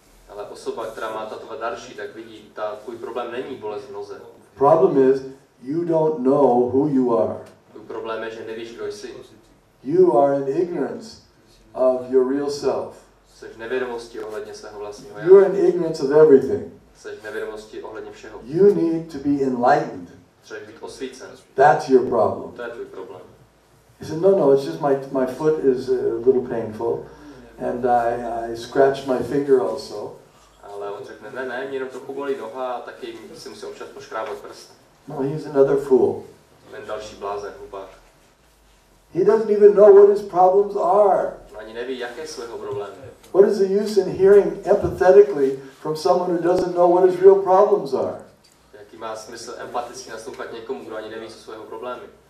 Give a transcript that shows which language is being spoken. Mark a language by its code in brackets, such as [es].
[cs] Ale osoba, která má tattva darshi, tak vidí, tvůj problém není bolest v noze. [en] The problem is you don't know who you are. [cs] Tvůj problém je, že nevíš, kdo jsi. [en] You are in ignorance of your real self. [cs] Jsi v nevědomosti ohledně svého vlastního já. [en] You're in ignorance of everything. [cs] Jsi v nevědomosti ohledně všeho. [en] You need to be enlightened. [cs] Třeba být osvícen. [en] That's your problem. [cs] To je tvůj problém. [en] He said, no, it's just my foot is a little painful, and I scratched my finger also. [cs] Ale on řekne, ne, mě jenom trochu bolí noha a taky si musím občas poškrábat prst. [en] No, he's another fool. [cs] Ten další blázen, hlupák. [en] He doesn't even know what his problems are. [cs] On ani neví, jaké jsou jeho problémy. [en] What is the use in hearing empathetically from someone who doesn't know what his real problems are? [cs] Jaký má smysl empaticky naslouchat někomu, kdo ani neví, co jsou jeho problémy?